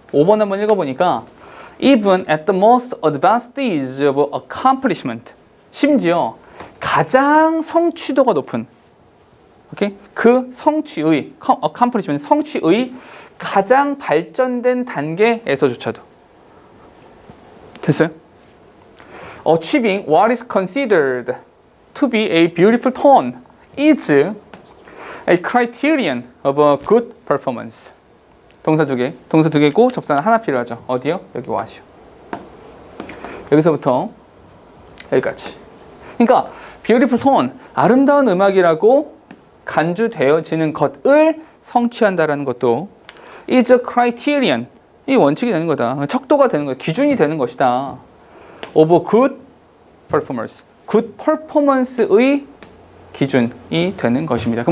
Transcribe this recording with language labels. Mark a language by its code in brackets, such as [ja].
[ko] 5번 한번 읽어보니까 [en] Even at the most advanced stage of accomplishment, [ko] 심지어 가장 성취도가 높은, 오케이? 그 성취의, accomplishment, 성취의 가장 발전된 단계에서조차도. 됐어요? [en] Achieving what is considered to be a beautiful tone is a criterion of a good performance. [ko] 동사 두 개고 접사는 하나 필요하죠. 어디요? 여기 와시오. 여기서부터 여기까지. 그러니까 beautiful tone, 아름다운 음악이라고 간주되어지는 것을 성취한다라는 것도 [en] is a criterion, [ko] 이 원칙이 되는 거다. 척도가 되는 거다. 기준이 되는 것이다. [en] of a good performance, [ko] good performance의 기준이 되는 것입니다.